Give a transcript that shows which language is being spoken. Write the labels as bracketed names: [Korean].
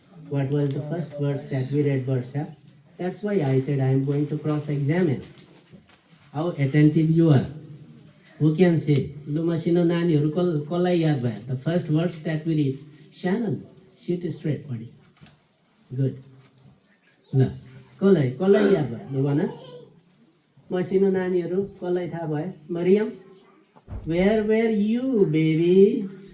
[English] What was the first verse that we read, Varsha? That's why I said I am going to cross-examine. How attentive you are. Who can say? [Nepali] Lu masino naniharu कसलाई याद भयो? [English] The first verse that we read. Shannon, sit straight, buddy. Good. [Nepali] ल कसलाई याद भयो? लु भन। मसिनो नानीहरू कसलाई थाहा भयो? [English] Mariam, where were you, baby?